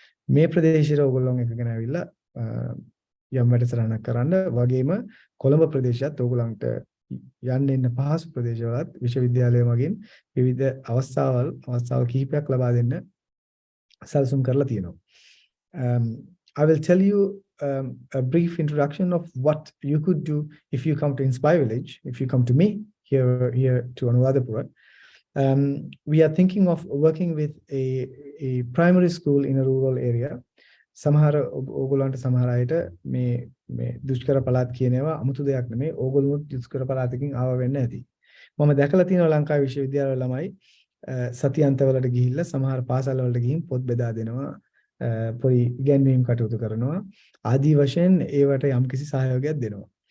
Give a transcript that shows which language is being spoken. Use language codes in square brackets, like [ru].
[si] මේ ප්‍රදේශයට ඕගොල්ලෝ එකගෙන ඇවිල්ලා යම් වැඩසටහනක් කරන්න වගේම කොළඹ ප්‍රදේශයත් ඕගොල්ලන්ට යන්න එන්න පහසු ප්‍රදේශවලත් විශ්වවිද්‍යාලය මගින් විවිධ අවස්ථාවල් කිහිපයක් ලබා දෙන්න සැලසුම් කරලා තියෙනවා. [en] I will tell you a brief introduction of what you could do if you come to Inspire Village, if you come to me here to Anuradhapura. We are thinking of working with a primary school in a rural area. [si] සමහර ඕගොල්ලන්ට සමහර අයට මේ දුෂ්කර පළාත් කියන ඒවා 아무තු දෙයක් නෙමෙයි. ඕගොල්ලොත් දුෂ්කර පළාතකින් ආව වෙන්න ඇති. මම දැකලා තියෙනවා ලංකාවේ විශ්වවිද්‍යාල ළමයි සතියන්තවලට ගිහිල්ලා සමහර පාසල් වලට ගිහින් පොත් බෙදා දෙනවා. පොඩි ඉගැන්වීම් කටයුතු කරනවා. ආදී වශයෙන් ඒවට යම්කිසි සහයෝගයක් දෙනවා.